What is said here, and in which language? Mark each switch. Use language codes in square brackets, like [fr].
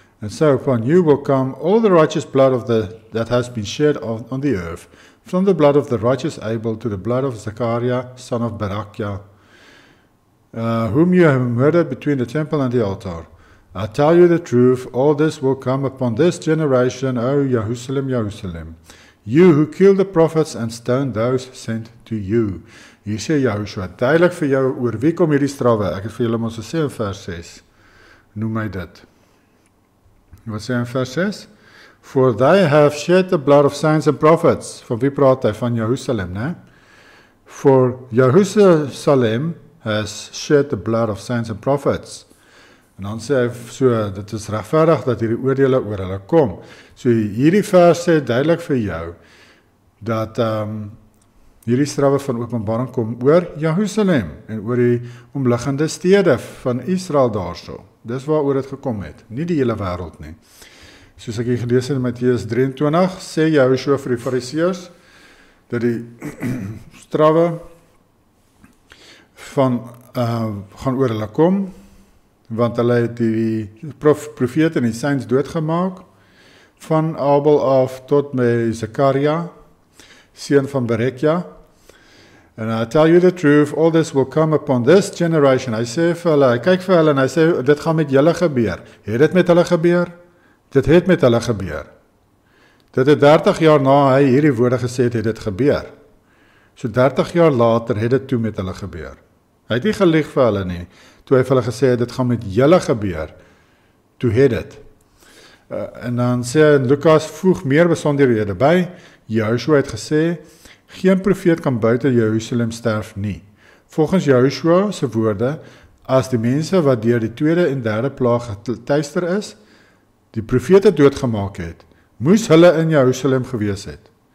[en] And so upon you will come all the righteous blood that has been shed on the earth, from the blood of the righteous Abel to the blood of Zechariah, son of Barachiah, whom you have murdered between the temple and the altar. I tell you the truth, all this will come upon this generation, O Jerusalem, Jerusalem. You who killed the prophets and stoned those sent to you. [af] Hier sê Joshua, duidelik vir jou oor wie kom hierdie strawe. Ek het vir julle ons gesê in vers 6. Noem my dit. Wat sê in vers 6? [en] For they have shed the blood of saints and prophets. [af] Van wie praat hy? Van Jerusalem, né? [en] For Jerusalem has shed the blood of saints and prophets. [af] En dan sê hy so, dit is regverdig dat hierdie oordeele oor hulle kom. So hierdie vers sê duidelik vir jou, dat hierdie strawe van Openbaring kom oor Jerusalem, en oor die omliggende stede van Israel daarso. Dis waaroor dit gekom het, nie die hele wêreld nie. Soos ek hier gelees het in Matteus 23, sê Joshua vir die Fariseërs, dat die strawe van gaan oor hulle kom, want hulle het die profete en die saints doodgemaak, van Abel af tot met Zechariah, seun van Berekia. [en] And I tell you the truth, all this will come upon this generation. [af] Hy sê vir hulle, hy kyk vir hulle en hy sê, dit gaan met julle gebeur. Het dit met hulle gebeur? Dit het met hulle gebeur. Dit het 30 jaar na hy hierdie woorde gesê het dit gebeur. So 30 jaar later het dit toe met hulle gebeur. Hy het nie gelieg vir hulle nie, toe hy vir hulle gesê het, dit gaan met julle gebeur, toe het dit. En dan sê hy, Lukas voeg meer besonderhede by, Joshua het gesê, geen profeet kan buite Jerusalem sterf nie. Volgens Joshua se woorde, as die mense wat deur die tweede en derde plaag getuister is, die profete doodgemaak het, moes hulle in Jerusalem gewees het.